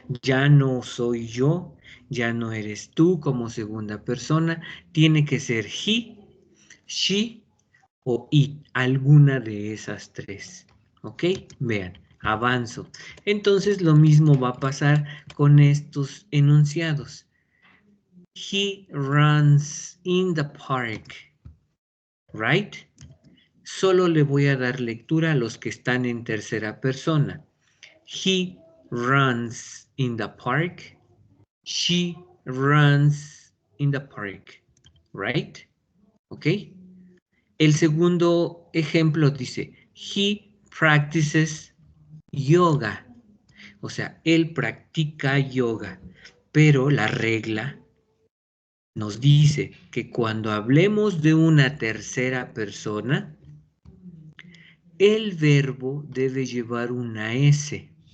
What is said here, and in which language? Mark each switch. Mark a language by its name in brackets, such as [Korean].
[Spanish] Ya no soy yo, ya no eres tú como segunda persona. Tiene que ser he, she o it, alguna de esas tres. ¿Ok? Vean, avanzo. Entonces lo mismo va a pasar con estos enunciados. [English] He runs in the park, right? [Spanish] Solo le voy a dar lectura a los que están en tercera persona. [English] He runs in the park. She runs in the park, right? ¿Ok? [Spanish] El segundo ejemplo dice, [English] he practices yoga. [Spanish] O sea, él practica yoga, pero la regla nos dice que cuando hablemos de una tercera persona, el verbo debe llevar una S.